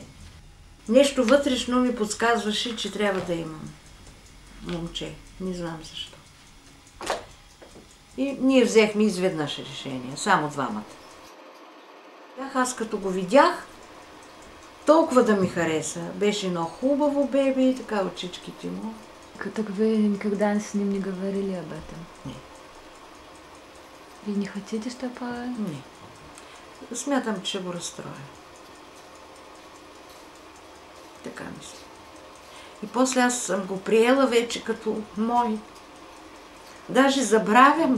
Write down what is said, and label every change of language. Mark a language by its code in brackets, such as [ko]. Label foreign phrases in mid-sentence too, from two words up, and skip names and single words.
[bg] Нещо вътрешно ми подсказваше, че трябва да имам момче. Не знам защо. И ние взехме изведнъж решение, само двамата. Аз като го видях, толкова да ми хареса. Беше едно хубаво бебе, така очичките му. [ru] Так вы никогда с ним не говорили об этом? [bg] Не. [ru] И не хотите, чтобы... [bg] Не. Смятам, че ще го разстроя. Така мисля. И после аз съм го приела вече като мой. Даже забравям.